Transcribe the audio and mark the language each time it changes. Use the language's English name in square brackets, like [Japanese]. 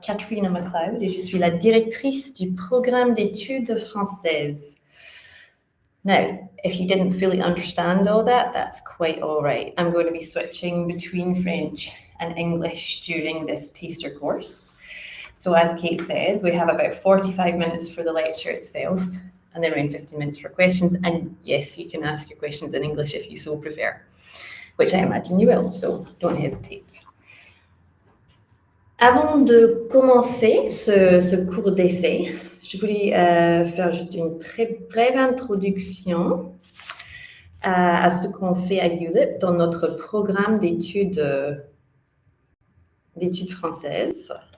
[French] Katrina MacLeod et je suis la directrice du programme d'études françaises. [English] Now, if you didn't fully understand all that, that's quite all right. I'm going to be switching between French and English during this taster course. So as Kate said, we have about 45 minutes for the lecture itself, and then around 15 minutes for questions. And yes, you can ask your questions in English if you so prefer, which I imagine you will, so don't hesitate. [French] Avant de commencer ce cours d'essai, je voulais faire juste une très brève introduction à ce qu'on fait à ULIP dans notre programme d'études françaises.